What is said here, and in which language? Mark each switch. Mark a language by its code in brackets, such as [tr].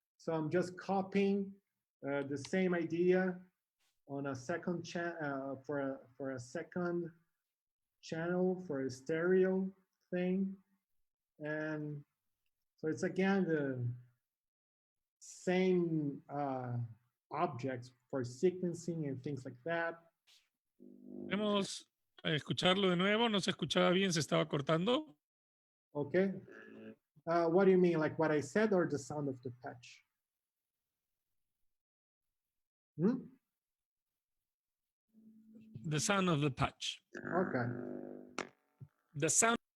[en] So I'm just copying the same idea on a second for a second channel for a stereo thing. And so it's again the same objects for sequencing and things like that. [es] Podemos escucharlo de nuevo, no se escuchaba bien, se estaba cortando. [en] Okay. What do you mean, like what I said or the sound of the patch? The sound of the patch. Okay. The sound.